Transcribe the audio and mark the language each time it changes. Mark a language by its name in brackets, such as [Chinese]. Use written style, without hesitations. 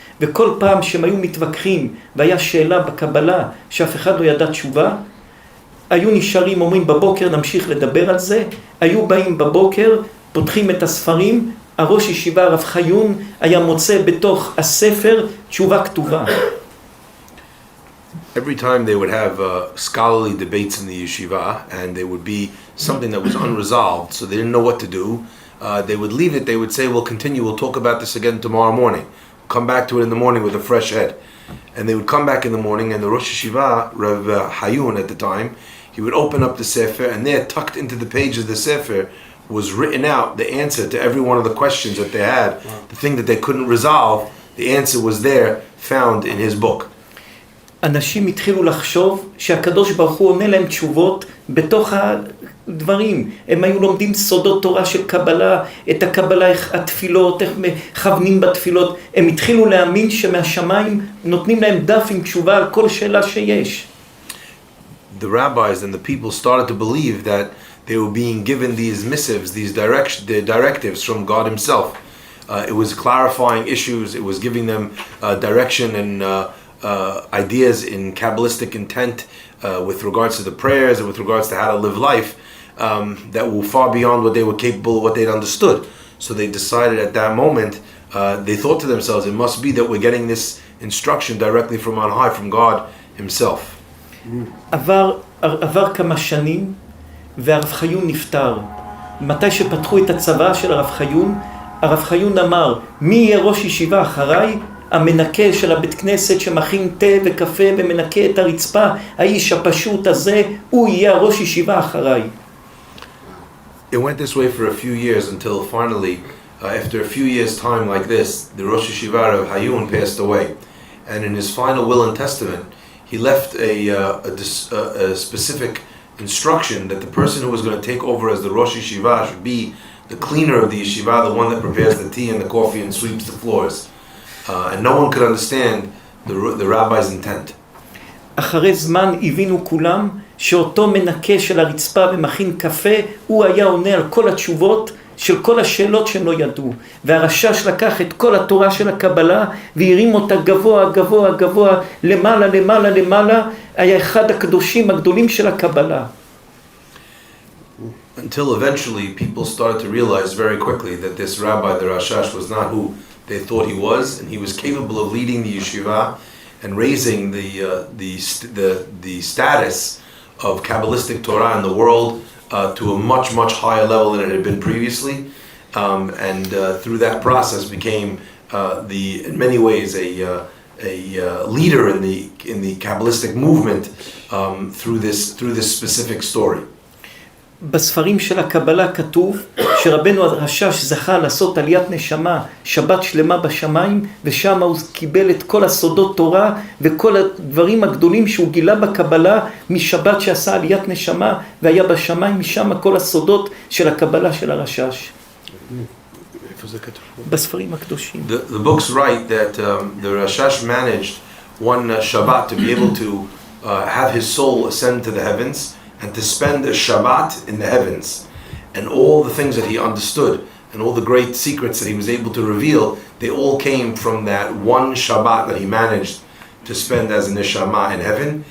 [Hebrew] וכל פעם שהם היו מתווכחים והיה שאלה בקבלה שאף אחד לא ידע תשובה, היו נשארים, אומרים בבוקר נמשיך לדבר על זה, היו באים בבוקר, פותחים את הספרים, הראש ישיבה הרב חיון היה מוצא בתוך הספר תשובה כתובה. [English] Every time they would have scholarly debates in the yeshiva, and there would be something that was unresolved, so they didn't know what to do, they would leave it, they would say, we'll continue, we'll talk about this again tomorrow morning. Come back to it in the morning with a fresh head. And they would come back in the morning, and the Rosh Yeshiva, Rav Hayun at the time, he would open up the Sefer, and there, tucked into the page of the Sefer, was written out the answer to every one of the questions that they had. The thing that they couldn't resolve, the answer was there, found in his book. [Hebrew] אנשים התחילו לחשוב שהקדוש ברוך הוא עונה להם תשובות בתוך הדברים. הם היו לומדים סודות תורה של קבלה, את הקבלה, איך התפילות, איך מכוונים בתפילות. הם התחילו להאמין שמהשמיים נותנים להם דף עם תשובה על כל שאלה שיש. [English] The rabbis and the people started to believe that they were being given these missives, these directives from God himself. It was clarifying issues, it was giving them direction and ideas in Kabbalistic intent with regards to the prayers and with regards to how to live life that were far beyond what they were capable of, what they'd understood. So they decided at that moment, they thought to themselves, it must be that we're getting this instruction directly from on high, from God himself. [Hebrew] עבר כמה שנים והרב חיון נפטר. מתי שפתחו את הצבא של הרב חיון אמר, מי יהיה ראש ישיבה אחריי? המנקה של הבית כנסת שמכין תה וקפה ומנקה את הרצפה, האיש הפשוט הזה, הוא יהיה הראש ישיבה אחריי. [English] It went this way for a few years until finally, after a few years' time like this, the Rosh Yeshiva of Hayun passed away. And in his final will and testament, he left a specific instruction that the person who was going to take over as the Rosh Yeshiva should be the cleaner of the yeshiva, the one that prepares the tea and the coffee and sweeps the floors. And no one could understand the rabbi's intent. [Hebrew] אחרי זמן הבינו כולם שאותו מנקה של הרצפה ומכין קפה, הוא היה עונה על כל התשובות של כל השאלות שהם לא ידעו. והרשש לקח את כל התורה של הקבלה והרים אותה גבוה, גבוה, גבוה, למעלה, למעלה, למעלה. היה אחד הקדושים הגדולים של הקבלה. [English] Until eventually people started to realize very quickly that this rabbi, the Rashash, was not who they thought he was, and he was capable of leading the yeshiva and raising the status of Kabbalistic Torah in the world to a much, much higher level than it had been previously, and through that process became in many ways a leader in the Kabbalistic movement through this specific story. [Hebrew] בספרים של הקבלה כתוב שרבנו הרשש זכה לעשות עליית נשמה, שבת שלמה בשמיים, ושם הוא קיבל את כל הסודות תורה וכל הדברים הגדולים שהוא גילה בקבלה משבת שעשה עליית נשמה, והיה בשמיים, משם כל הסודות של הקבלה של הרשש. בספרים הקדושים. [English] The books write that the Rashash managed one Shabbat to be able to have his soul ascend to the heavens and to spend a Shabbat in the heavens. And all the things that he understood and all the great secrets that he was able to reveal, they all came from that one Shabbat that he managed to spend as a neshama in heaven.